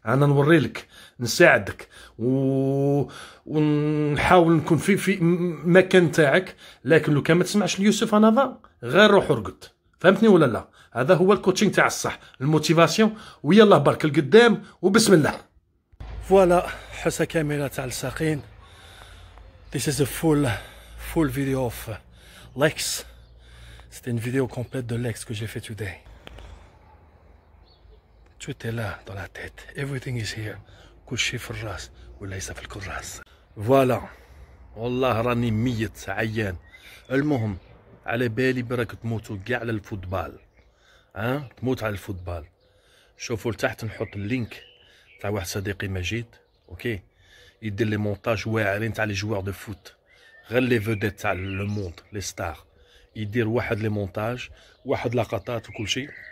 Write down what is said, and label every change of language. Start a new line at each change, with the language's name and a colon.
Arabic: انا نوري لك، نساعدك ونحاول نكون في مكان تاعك. لكن لو كان ما تسمعش ليوسف انا غير روح ارقد. فهمتني ولا لا؟ هذا هو الكوتشينغ تاع الصح، الموتيفاسيون. ويلا برك القدام وبسم الله. فوالا حصه كامله تاع الساقين.
English: This is a full video of legs.
French: C'était une vidéo complète de legs que j'ai fait today. Tout est là dans la tête.
English: Everything is here.
Arabic: كل شيء في الراس وليس في الكراس. فوالا والله راني ميت عيان. المهم على بالي براك تموتوا كاع على الفوتبال. تموت على الفوتبال. شوفوا لتحت نحط اللينك تاع واحد صديقي مجيد، اوكي، يدير لي مونتاج واعرين تاع لي جوار دو فوت، غير لي فوديت تاع لو موند لي ستار، يدير واحد لي مونتاج، واحد لقطات وكل شيء.